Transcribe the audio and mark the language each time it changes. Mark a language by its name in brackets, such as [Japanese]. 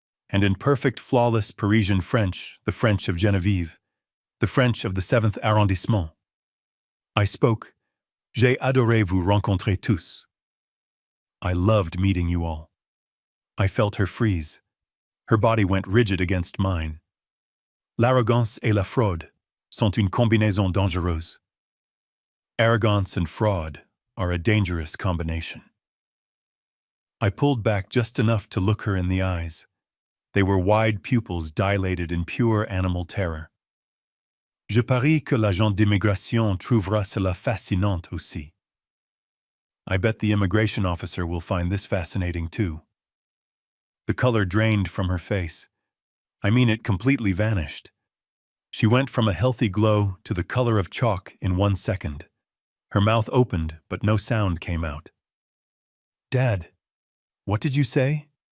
[English] And in perfect, flawless Parisian French, the French of Geneviève, the French of the 7th arrondissement, I spoke, [French] "J'ai adoré vous rencontrer tous." [English] I loved meeting you all. I felt her freeze. Her body went rigid against mine. [French] L'arrogance et la fraude sont une combinaison dangereuse. [English] Arrogance and fraud are a dangerous combination. I pulled back just enough to look her in the eyes. They were wide pupils dilated in pure animal terror. [French] Je parie que l'agent d'immigration trouvera cela fascinant aussi. [English] I bet the immigration officer will find this fascinating too. The color drained from her face. I mean, it completely vanished. She went from a healthy glow to the color of chalk in 1 second. Her mouth opened, but no sound came out. "Dad, what did you say?"